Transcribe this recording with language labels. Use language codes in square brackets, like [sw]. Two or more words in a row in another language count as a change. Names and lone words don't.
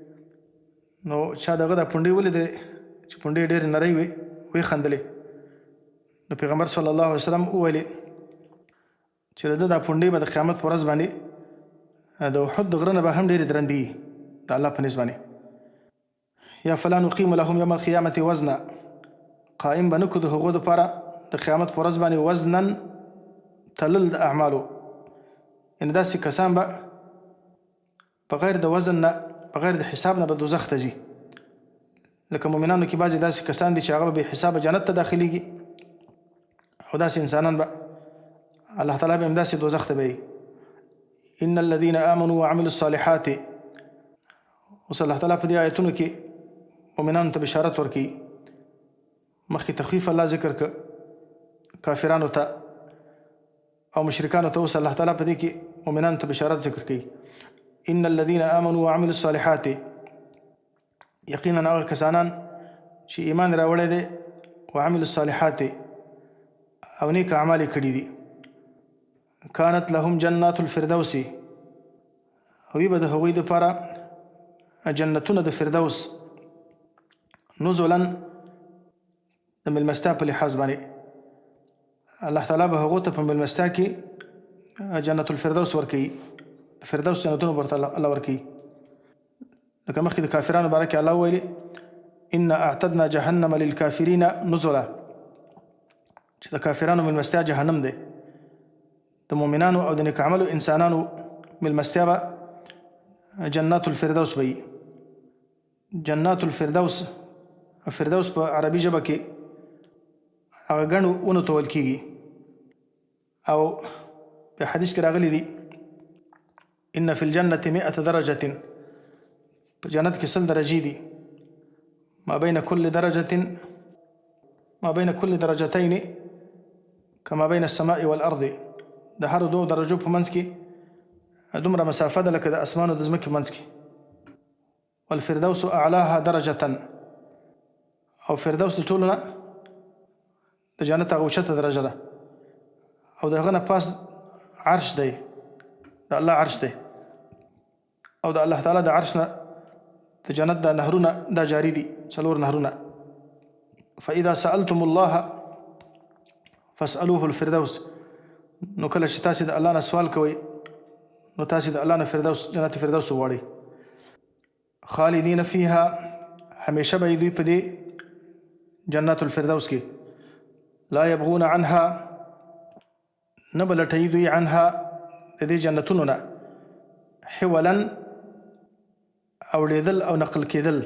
[ps] نو چا دغه دا پونډې ولیدې چې پونډې یې ډېرې نرۍ وې، ویې خندلې. نو پیغمبر [ar] صلی الله علیه وسلم [ps] وویلې چې د ده دا پونډې به د قیامت په ورځ باندې د احد د غره نه به هم ډېرې درندې وي د الله په نزد باندې. یا [ar] فلا نقیم لهم یوم القیامة وزنا، [ps] قائم به نه کړو د هغو دپاره د قیامت په ورځ باندې وزنا تلل د اعمالو. یعنې داسې کسان به بغیر د وزن نه، بغیر د حساب نه به دوزخ ته ځي. لکه مؤمنانو کې بعضې داسې کسان دي چې هغه به بې حسابه جنت ته داخلیږي، او داسې انسانان به الله تعالی به هم داسې دوزخ ته بیایي. [ar] ان الذين آمنوا وعملوا الصالحات، [ps] اوس الله تعالی په دې آیتونو کې مؤمنانو ته بشارت ورکوي. مخکې تخویف الله ذکر که کافرانو ته او مشرکانو ته، اوس الله تعالی په دې کې مؤمنانو ته بشارت ذکر کوي. [ar] ان الذين آمنوا وعملوا الصالحات، [ps] یقینا هغه کسانان چې ایمان راوړی دی، [ar] وعملوا الصالحات [ps] او نیک اعمال یې کړي دي، [ar] كانت لهم جنات الفردوس، [ps] وی به د هغوی دپاره جنتونه د فردوس نزلا د مېلمستیا په لحاظ باندې الله تعالی به هغو ته په مېلمستیا کې [ar] جنت الفردوس [ps] ورکوي، فردوس جنتونه ورته الله ورکوي. لکه مخکې د کافرانو باره کې الله ویلي [ar] انا اعتدنا جهنم للکافرین نزلا، [ps] چې د کافرانو مېلمستیا جهنم دی. د مؤمنانو او د نیک عملو انسانانو مېلمستیا به [ar] جنات الفردوس [ps] به وي. [ar] جنات الفردوس، [ps] فردوس په عربي ژبه کې هغه ګڼو ونو ته ویل کېږي. او په حدیث کې راغلی دي [ar] ان فی الجنة 100 درجة، [ps] په جنت کې 100 درجې دي. [ar] ما بین كل درجتين كما بين السماء والأرض، [ps] د هر دوه درجو په منځ کې دومره مسافه ده لکه د اسمان او د ځمکې منځ کې. [ar] والفردوس اعلاها درجة، [ps] او فردوس د ټولو نه د جنت هغه اوچته درجه ده. او د هغه نه پاس عرش دی، د الله عرش دی. او د الله تعالی د عرش نه د جنت د نهرونه دا جاری دي، 4 نهرونه. [ar] فاذا سألتم الله فاسألوه الفردوس، [ps] نو کله چې تاسې د الله نه سوال کوئ نو تاسې د الله نه فردوس، جنت فردوس وغواړئ. [ar] خالدین فیها، [ps] همیشه به دوی په دې [ar] جنات الفردوس [ps] کې. [ar] لا یبغون عنها، [ps] نه به لټوي دوی عنها د دې جنتونو نه حولا، اوړېدل او نقل کېدل.